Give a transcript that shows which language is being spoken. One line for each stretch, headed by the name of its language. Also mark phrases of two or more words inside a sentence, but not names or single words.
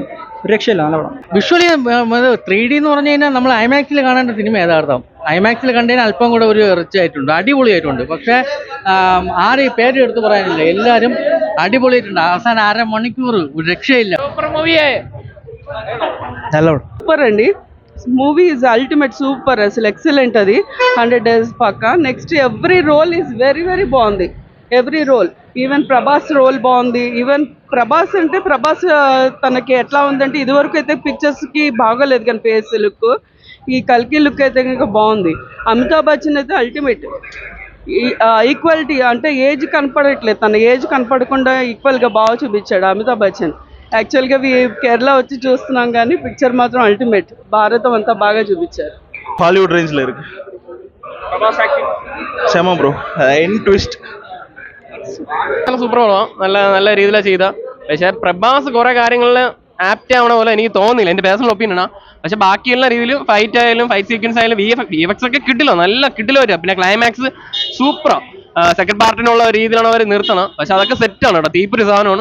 Malayalam: ഒരു രക്ഷയില്ല, നല്ല പടം. വിഷ്വലി 3D എന്ന് പറഞ്ഞു കഴിഞ്ഞാൽ നമ്മൾ ഐമാക്സിൽ കാണേണ്ട സിനിമ യഥാർത്ഥം ഐമാക്സിൽ കണ്ടതിന് അല്പം കൂടെ ഒരു റിച്ച് ആയിട്ടുണ്ട്, അടിപൊളിയായിട്ടുണ്ട്. പക്ഷേ ആരെയും പേര് എടുത്ത് പറയാനില്ല, എല്ലാവരും അടിപൊളിയായിട്ടുണ്ട്. അവസാനം 1.5 മണിക്കൂർ ഒരു രക്ഷയില്ല. സൂപ്പർ മൂവിയെ
Telugu: సూపర్ అండి.
English: movie is ultimate, super, అసలు ఎక్సలెంట్. అది 100 days పక్కా. next every role is very very బాగుంది. every role, even ప్రభాస్ role బాగుంది.
Telugu: ఈవెన్ ప్రభాస్ అంటే ప్రభాస్ తనకి ఎట్లా ఉందంటే ఇదివరకు అయితే పిక్చర్స్కి బాగోలేదు కానీ
English: face look,
Telugu: ఈ కల్కి లుక్ అయితే కనుక బాగుంది. అమితాబ్ బచ్చన్ అయితే అల్టిమేట్. ఈక్వాలిటీ అంటే ఏజ్ కనపడట్లేదు, తన ఏజ్ కనపడకుండా ఈక్వల్గా బాగా చూపించాడు అమితాబ్ బచ్చన్. యాక్చువల్గా కేరళ వచ్చి చూస్తున్నాం కానీ పిక్చర్ మాత్రం అల్టిమేట్. భారతం అంతా బాగా చూపించారు.
Tamil: ஹாலிவுட் ரேஞ்சில் இருக்கு. செம ப்ரோ, என் ட்விஸ்ட்.
Malayalam: നല്ല സൂപ്പർ പടമാണ്. നല്ല രീതിയിലാണ് ചെയ്ത. പക്ഷേ പ്രഭാസ് കുറെ കാര്യങ്ങളിൽ ആപ്റ്റ് ആവണ പോലെ എനിക്ക് തോന്നുന്നില്ല, എൻ്റെ
English: personal opinionആണ്.
Malayalam: പക്ഷെ ബാക്കിയുള്ള രീതിയിലും ഫൈറ്റ് ആയാലും
English: fight sequence
Malayalam: ആയാലും VFX ഒക്കെ കിട്ടില്ല, നല്ല കിട്ടില്ല വരിക. പിന്നെ ക്ലൈമാക്സ് സൂപ്പറാണ്.
English: second partഇനുള്ള
Malayalam: രീതിയിലാണ് അവർ നിർത്തണം. പക്ഷെ അതൊക്കെ സെറ്റാണ് കേട്ടോ, തീപ്പൊരു സാധനമാണ്.